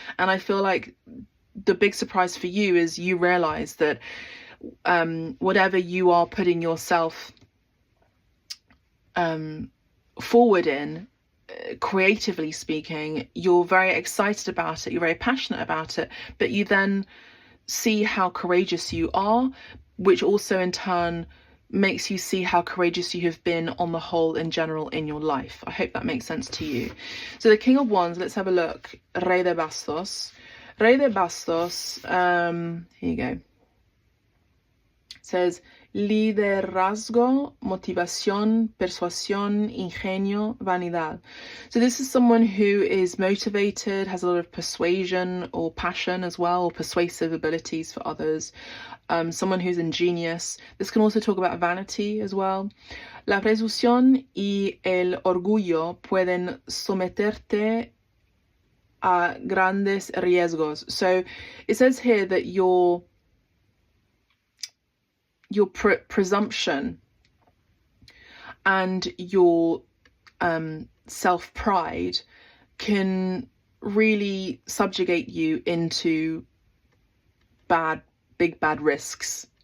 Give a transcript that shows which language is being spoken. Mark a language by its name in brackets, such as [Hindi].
[English] And I feel like the big surprise for you is you realize that whatever you are putting yourself forward in, creatively speaking, you're very excited about it, you're very passionate about it, but you then see how courageous you are, which also in turn makes you see how courageous you have been on the whole in general in your life. I hope that makes sense to you. So the King of Wands, let's have a look. [Spanish] Rey de Bastos. Rey de Bastos, [English] here you go. It says [Spanish] liderazgo, motivación, persuasión, ingenio, vanidad. [English] So this is someone who is motivated, has a lot of persuasion or passion as well, or persuasive abilities for others. Someone who's ingenious. This can also talk about vanity as well. [Spanish] La presunción y el orgullo pueden someterte a grandes riesgos. [English] So it says here that your presumption and your self-pride can really subjugate you into big bad risks.